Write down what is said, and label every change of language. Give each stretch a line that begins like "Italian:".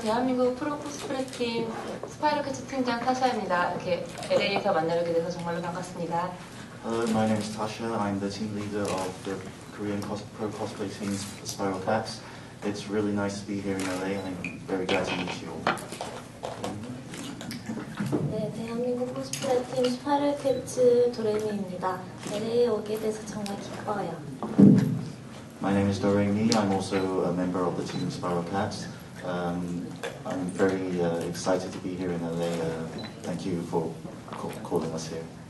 Korean: 대한민국 프로 코스프레 팀 스파이럴 캐츠 팀장 타샤입니다. 이렇게 LA에서 만나게 돼서 정말로 반갑습니다.
English: Hello, my name is Tasha. I'm the team leader of the Korean pro cosplay team Spiral Cats. It's really nice to be here in LA. I'm very glad to meet you all.
Korean: 네, 대한민국 코스프레 팀 스파이럴 캐츠 도레미입니다. LA에 오게 돼서 정말 기뻐요.
English: My name is Doremi. I'm also a member of the team Spiral Cats. I'm very excited to be here in LA. Thank you for calling us here.